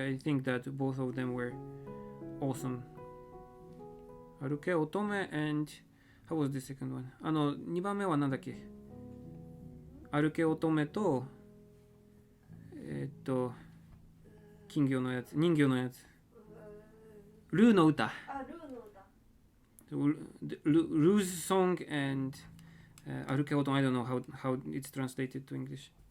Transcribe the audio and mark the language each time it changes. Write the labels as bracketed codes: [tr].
[en] I think that both of them were awesome. Aruke Otome and how was the second one? [ja] 2番目はなんだっけ？歩け乙女と人形のやつルーの歌。 [en] Rue's song and Aruke Otome. I don't know how it's translated to English.